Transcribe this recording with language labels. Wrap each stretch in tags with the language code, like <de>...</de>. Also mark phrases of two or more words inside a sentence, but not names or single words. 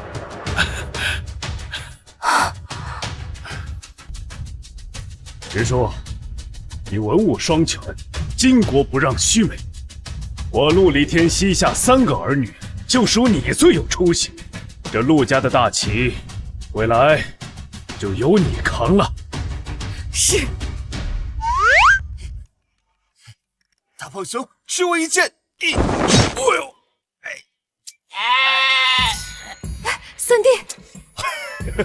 <zh>林叔，你文武雙全，巾幗不讓須眉。我陸離天膝下3個兒女，就屬你最有出息。這陸家的大旗，未來就由你扛了。是。大胖熊，吃我一劍！哎呦！三弟，</zh>